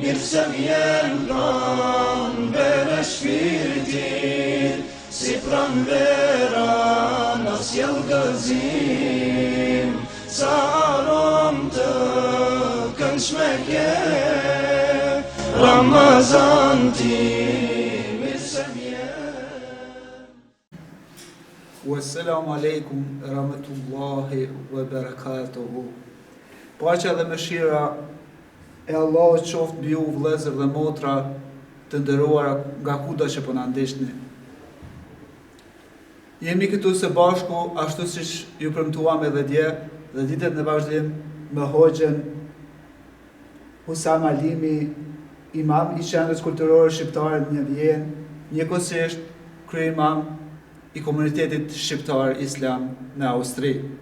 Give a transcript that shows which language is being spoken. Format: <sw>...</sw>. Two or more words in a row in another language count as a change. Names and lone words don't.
<sq>Mirësem jenë bere shpirtin, si pran vera në sjell gëzim, sa arom të këndshme ke, Ramazan ti mirësem jenë.</sq> <ar>والسلام عليكم ورحمة الله وبركاته.</ar> <sq>Paqja dhe mëshira e Allahut qoftë mbi ju vëllezër dhe motra të nderuara nga kudo që po na ndiqni. Jemi këtu së bashku ashtu siç ju premtuam edhe dje dhe ditët në vazhdim me hoxhen Husam Alimi, imam i Qendrës Kulturore Shqiptare në Vjenë, njëkohësisht kryeimam i komunitetit shqiptar islam në Austri.</sq>